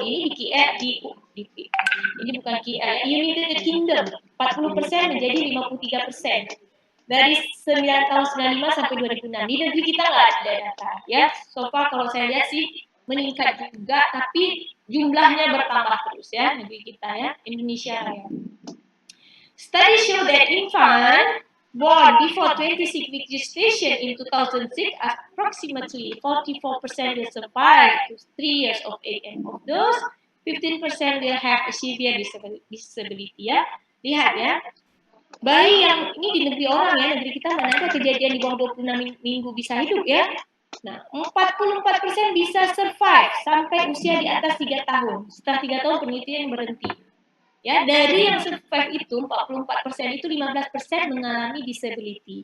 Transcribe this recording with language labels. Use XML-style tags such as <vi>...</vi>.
<id>Ini ini bukan United Kingdom 40% menjadi 53% dari 9 tahun 95 sampai 2006. Di negeri kita nggak ada data ya.</id> <en>So far</en> <id>kalau saya lihat sih meningkat juga, tapi jumlahnya bertambah terus ya, negeri kita ya, Indonesia ya.</id> <en>Studies show that infant born before 26 week gestation in 2006, approximately 44% will survive to 3 years of age, and of those 15% will have a severe disability ya.</en> <id>Lihat ya, bayi yang ini di negeri orang ya, negeri kita mana ada kejadian di bawah 26 minggu bisa hidup ya. Nah, 44% bisa survive sampai usia di atas 3 tahun. Setelah 3 tahun penelitian berhenti. Ya, dari yang survive itu 44% itu 15% mengalami disability.</id>